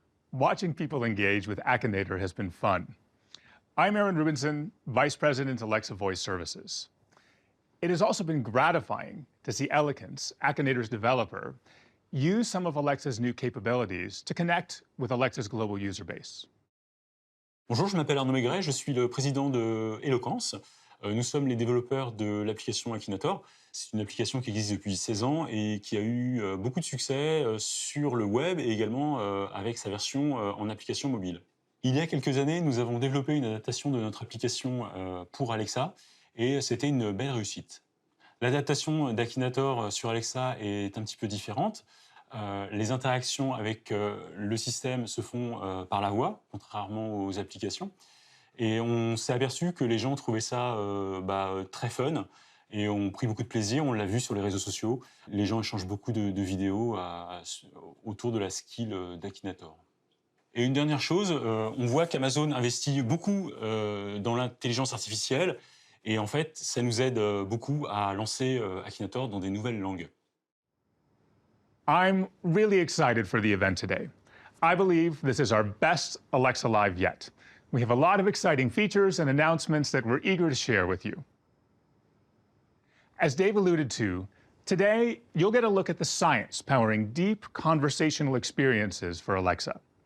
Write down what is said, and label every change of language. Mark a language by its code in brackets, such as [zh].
[en] Watching people engage with Accelerator has been fun. I'm Aaron Rubinson, Vice President, Alexa Voice Services. It has also been gratifying to see Eloquence, Accelerator's developer, use some of Alexa's new capabilities to connect with Alexa's global user base. [fr] Bonjour, je m'appelle Arnaud Maigret, je suis le président de Eloquence. Nous sommes les développeurs de l'application Akinator. C'est une application qui existe depuis 16 ans et qui a eu beaucoup de succès sur le web et également avec sa version en application mobile. Il y a quelques années, nous avons développé une adaptation de notre application pour Alexa et c'était une belle réussite. L'adaptation d'Akinator sur Alexa est un petit peu différente. Les interactions avec le système se font par la voix, contrairement aux applications. Et on s'est aperçu que les gens trouvaient ça très fun et ont pris beaucoup de plaisir. On l'a vu sur les réseaux sociaux. Les gens échangent beaucoup de vidéos autour de la skill d'Akinator. Et une dernière chose, on voit qu'Amazon investit beaucoup dans l'intelligence artificielle. Et en fait, ça nous aide beaucoup à lancer Akinator dans des nouvelles langues. [en] I'm really excited for the event today. I believe this is our best Alexa Live yet. We have a lot of exciting features and announcements that we're eager to share with you. As Dave alluded to, today you'll get a look at the science powering deep conversational experiences for Alexa.